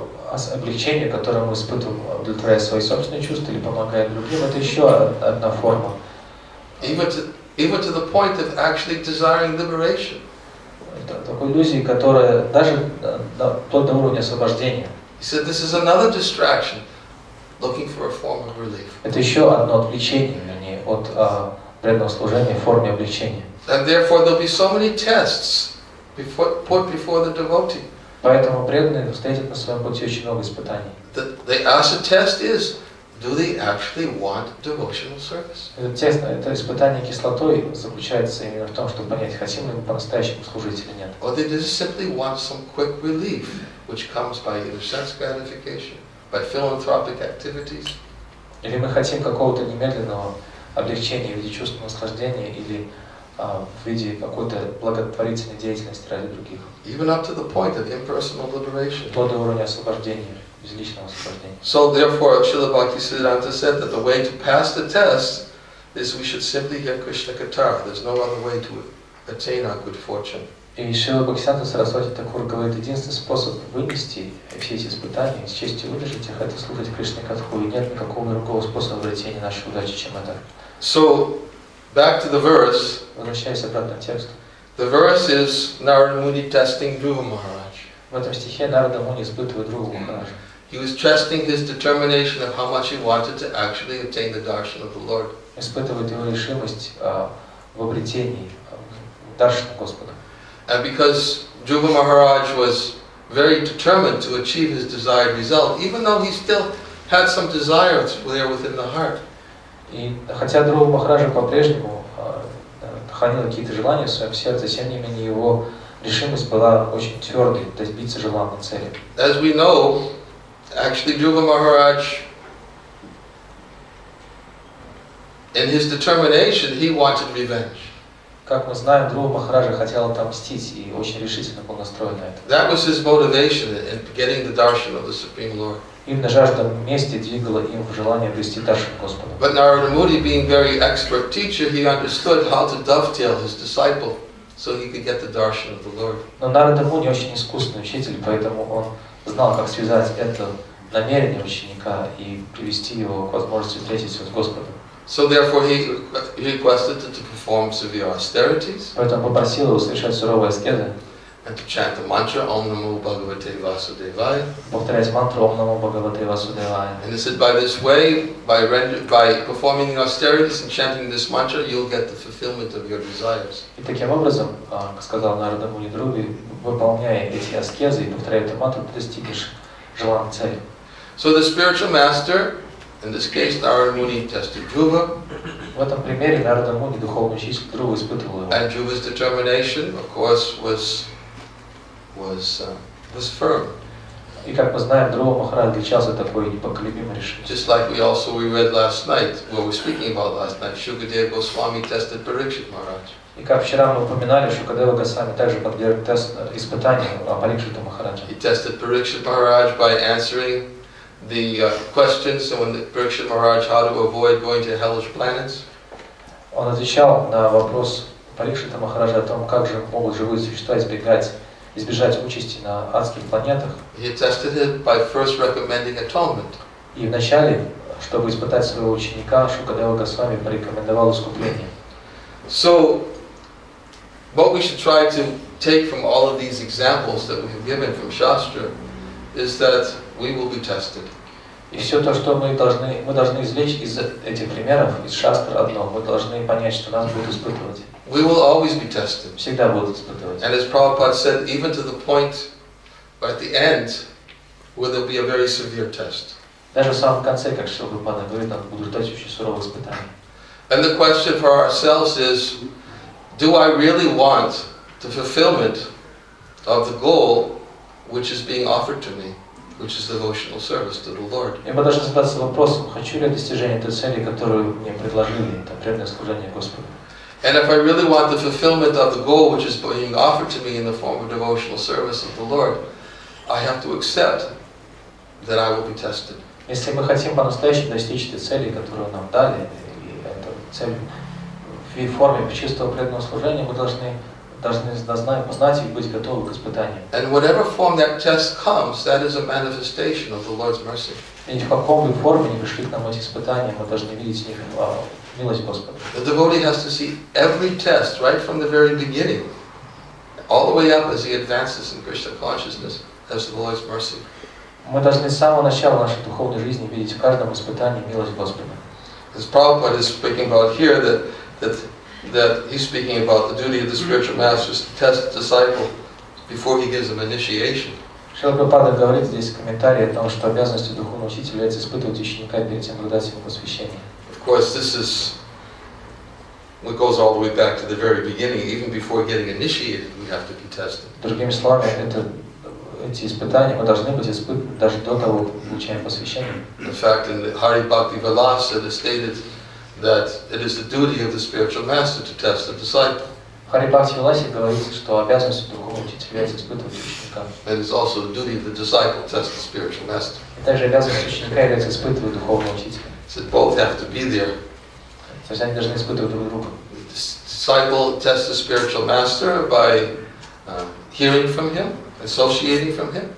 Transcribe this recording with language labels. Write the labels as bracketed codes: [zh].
[ru] облегчение, которое мы испытываем, удовлетворяя свои собственные чувства или помогая другим, это еще одна форма. [en] Even to the point of actually desiring liberation. [ru] Такой иллюзии, которая даже вплоть до уровня освобождения. [en] He said this is another distraction, looking for a form of relief. [ru] Это еще одно отвлечение, вернее, от преданного служения в форме облегчения. [en] And therefore there'll be so many tests put before the devotee. [ru] Поэтому преданные встретят на своем пути очень много испытаний. [en] The acid test is, do they actually want devotional service? [ru] Это испытание кислотой заключается именно в том, чтобы понять, хотим ли мы по-настоящему служить или нет. [en] Or they just simply want some quick relief, which comes by either sense gratification, by philanthropic activities. [ru] Или мы хотим какого-то немедленного облегчения в виде чувственного наслаждения или в виде какой-то благотворительной деятельности ради других. [en] Even up to the point of impersonal liberation. [ru] До уровня освобождения, безличного освобождения. [en] So therefore, Srila Bhaktisiddhanta said that the way to pass the test is we should simply hear Krishna Katha. There's no other way to attain our good fortune. [ru] И Шрила Бхактивиданта Сарасвати Такур говорит, единственный способ вынести все эти испытания, с честью выдержать их, это слушать Кришны Катху, и нет никакого другого способа обретения нашей удачи, чем это. [en] So, back to the verse. [ru] Возвращаясь обратно к тексту. [en] The verse is Narada Muni testing Dhruva Maharaj. [ru] В этом стихе Нарада Муни испытывает Дхруву Махараджа. [en] He was testing his determination of how much he wanted to actually attain the darshan of the Lord. [ru] Испытывает его решимость в обретении даршана Господа. [en] And because Dhruva Maharaj was very determined to achieve his desired result, even though he still had some desires there within the heart. [ru] И хотя Дхрува Махараджа по-прежнему хранил какие-то желания в своем сердце, тем не менее его решимость была очень твердой, добиться желанной цели. [en] As we know, actually Dhruva Maharaj, in his determination, he wanted revenge. [ru] Как мы знаем, Дхрува Махараджа хотел отомстить и очень решительно был настроен на это. [en] That was his motivation in getting the darshan of the Supreme Lord. [ru] Именно жажда мести двигала им в желание обрести даршан Господа. [en] But Narada Muni, being very expert teacher, he understood how to dovetail his disciple so he could get the darshan of the Lord. [ru] Но Нарада Муни очень искусный учитель, поэтому он знал, как связать это намерение ученика и привести его к возможности встретиться с Господом. [en] So therefore he requested to perform severe austerities. [ru] Поэтому попросил его совершать суровые аскезы. [en] And to chant the mantra [sa] Om Namo Bhagavate Vasudevaya. [ru] Повторять мантру [sa] Om Namo Bhagavate Vasudevaya. [en] And he said, by this way, by performing the austerities and chanting this mantra, you'll get the fulfillment of your desires. [ru] И таким образом, сказал Нарада Муни Дхруве, выполняя эти аскезы и повторяя эту мантру, ты достигнешь желанной цели. [en] So the spiritual master, in this case Narada Muni, tested Dhruva. [ru] В этом примере Нарада Муни, духовный учитель Дхрувы, испытывал его. [en] And Dhruva's determination, of course, was firm. [ru] И как мы знаем, Дхрува Махарадж отличался такой непоколебимой решимостью. [en] Just like we read last night, what we were speaking about last night, Shukadeva Goswami tested Parikshit Maharaj. [ru] И как вчера мы упоминали, Шукадева Госвами также подверг испытанию Парикшиту Махараджа. [en] He tested Parikshit Maharaj by answering the questions, and when Parikshit Maharaj how to avoid going to hellish planets. [ru] Он отвечал на вопрос Парикшита Махараджа о том, как же могут живые существа избежать участи на адских планетах. [en] He tested it by first recommending atonement. [ru] И вначале, чтобы испытать своего ученика, Шукадева Госвами порекомендовал искупление. [en] So, what we should try to take from all of these examples that we have given from Shastra is that we will be tested. [ru] И все то, что мы должны извлечь из этих примеров, из шастр одно, мы должны понять, что нас будут испытывать. [en] We will always be tested. [ru] Всегда будут испытывать. [en] And as Prabhupada said, even to the point at the end where there will be a very severe test. [ru] Даже в самом конце, как Шрила Прабхупада говорит, нас будут ждать очень суровые испытания. [en] And the question for ourselves is, do I really want the fulfillment of the goal which is being offered to me, which is devotional service to the Lord? [ru] И мы должны задаться вопросом, хочу ли я достижение той цели, которую мне предложили, это преданное служение Господу. [en] And if I really want the fulfillment of the goal which is being offered to me in the form of devotional service of the Lord, I have to accept that I will be tested. [ru] Если мы хотим по-настоящему достичь этой цели, которую нам дали, и эту цель в форме чистого преданного служения, мы должны должны познать и быть готовы к испытаниям. [en] And whatever form that test comes, that is a manifestation of the Lord's mercy. [ru] И в каком бы форме ни пришли к нам эти испытания, мы должны видеть в них милость Господа. [en] The devotee has to see every test right from the very beginning, all the way up as he advances in Krishna consciousness, as the Lord's mercy. [ru] Мы должны с самого начала нашей духовной жизни видеть в каждом испытании милость Господа. [en] As Prabhupada is speaking about here, that he's speaking about the duty of the spiritual masters to test the disciple before he gives them initiation. [ru] Шрила Прабхупада говорит здесь в комментарии о том, что обязанностью духовного учителя является испытывать ученика перед тем, как дать ему посвящение. [en] Of course, this is what goes all the way back to the very beginning. Even before getting initiated, we have to be tested. [ru] Другими словами, эти испытания мы должны быть испытаны даже до того, как получаем посвящение. [en] In fact, in the Hari Bhakti Vilasa, it is stated that it is the duty of the spiritual master to test the disciple. [ru] В Хари Бхакти Виласе говорится, что обязанностью духовного учителя является испытывать ученика. [en] And it's also the duty of the disciple to test the spiritual master. [ru] И также обязанность ученика является испытывать духовного учителя. [en] So both have to be there. [ru] То есть они должны испытывать друг друга. [en] The disciple tests the spiritual master by hearing from him, associating from him,